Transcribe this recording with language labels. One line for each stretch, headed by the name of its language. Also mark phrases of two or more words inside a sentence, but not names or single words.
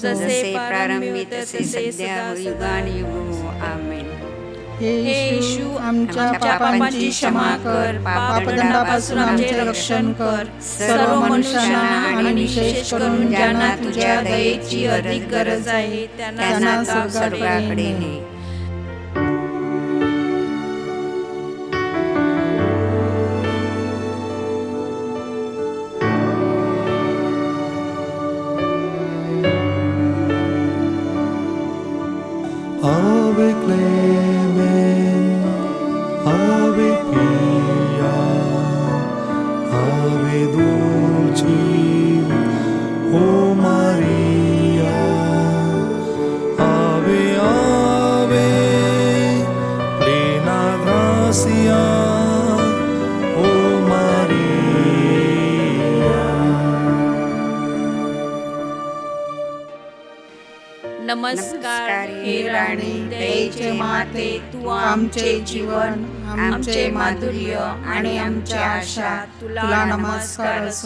Marathi: जसे प्रारंभी तसे सध्या युगानुयुग. आमेन. हे येशू, आमच्या पापांची क्षमा कर, पापदंडापासून आमचे रक्षण कर. सर्व मनुष्यांना आणि विशेष करून ज्यांना तुझ्या दयेची अधिक गरज आहे त्यांना स्वर्गाकडे ने.
Latin: Ave Clemen, Ave Pia, Ave Dulcis, O Maria, Ave Ave, plena gracia, O Maria.
Marathi: नमस्कार हे राणी, दयेचे माते, तू आमचे जीवन, आमचे माधुर्य आणि आमच्या आशा, तुला नमस्कार असो.